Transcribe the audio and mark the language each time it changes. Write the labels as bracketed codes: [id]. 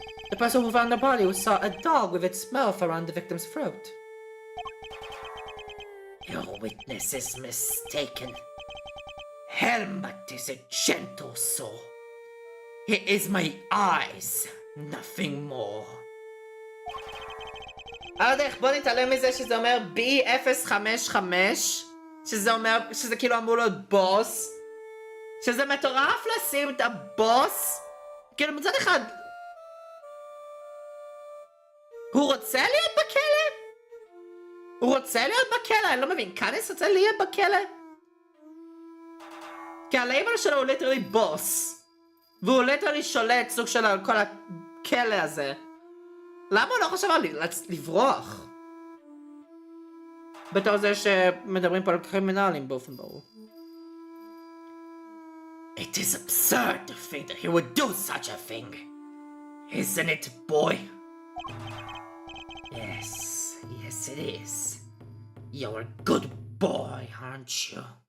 [en] The person who found the body saw a dog with its mouth around the victim's throat. Your witness is mistaken. Helmut is a gentle soul. He is my eyes, nothing more. [he] דרך בוא נתעלם מזה שזה אומר B055, שזה אומר, שזה כאילו אמור להיות בוס, שזה מטורף לשים את הבוס, כאילו מצד אחד, הוא רוצה להיות בכלא? הוא רוצה להיות בכלא? אני לא מבין, קאניס רוצה להיות בכלא? כי הלייבל שלו הוא ליטרלי בוס, והוא ליטרלי שולט סוג של כל הכלא הזה. למה הוא לא חושב על לברוח? בתור זה שמדברים פה על קרימינלים באופן ברור. [en] It is absurd to think that he would do such a thing. Isn't it, boy? Yes, yes it is. You're a good boy, aren't you?